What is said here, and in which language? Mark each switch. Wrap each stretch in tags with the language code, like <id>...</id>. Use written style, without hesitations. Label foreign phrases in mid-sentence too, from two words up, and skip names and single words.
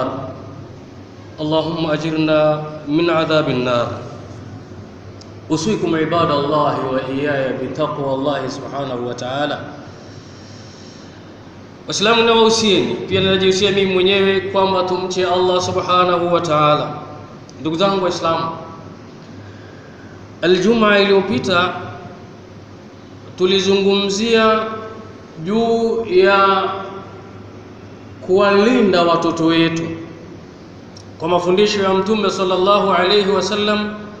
<ar>اللهم أجرنا من عذاب النار. أوصيكم عباد الله وإياي بتقوى الله سبحانه وتعالى.</ar> <sw>Waislamu na wahusieni, pia ninajihusia mimi mwenyewe kwamba tumche Allah</sw> <ar>سبحانه وتعالى.</ar> <sw>Ndugu zangu Waislamu, Aljumaa iliyopita tulizungumzia juu ya kuwalinda watoto wetu kwa mafundisho ya Mtume</sw> <ar>صلى الله عليه وسلم,</ar>